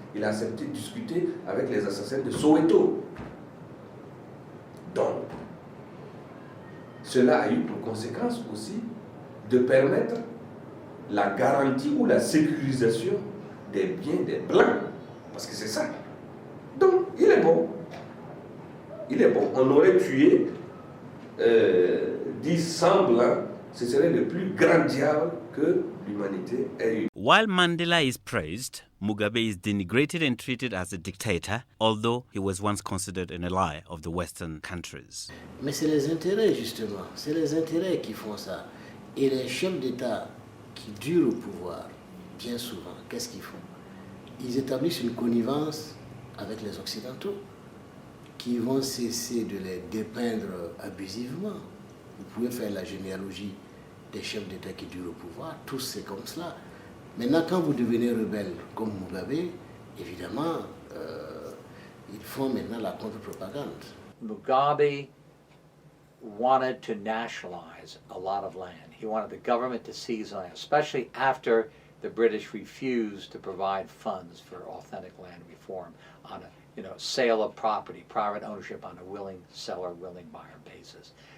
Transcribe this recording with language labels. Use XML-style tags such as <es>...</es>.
<fr>Il a accepté de discuter avec les assassins de Soweto. Donc, cela a eu pour conséquence aussi de permettre la garantie ou la sécurisation des biens des Blancs. Parce que c'est ça. Donc, il est bon. Il est bon. On aurait tué 10 100 Blancs. Ce serait le plus grand diable que l'humanité ait eu.</fr> <en>While Mandela is praised, Mugabe is denigrated and treated as a dictator, although he was once considered an ally of the Western countries.</en> <fr>Mais c'est les intérêts, justement. C'est les intérêts qui font ça. Et les chefs d'État qui durent au pouvoir, bien souvent, qu'est-ce qu'ils font? Ils établissent une connivence avec les Occidentaux qui vont cesser de les dépeindre abusivement. Vous pouvez faire la généalogie des chefs d'État qui durent au pouvoir, tous c'est comme cela. Maintenant, quand vous devenez rebelle comme Mugabe, évidemment, ils font maintenant la contre-propagande.</fr> <en>Mugabe wanted to nationalize a lot of land. He wanted the government to seize land, especially after the British refused to provide funds for authentic land reform on a sale of property, private ownership on a willing seller, willing buyer basis.</en>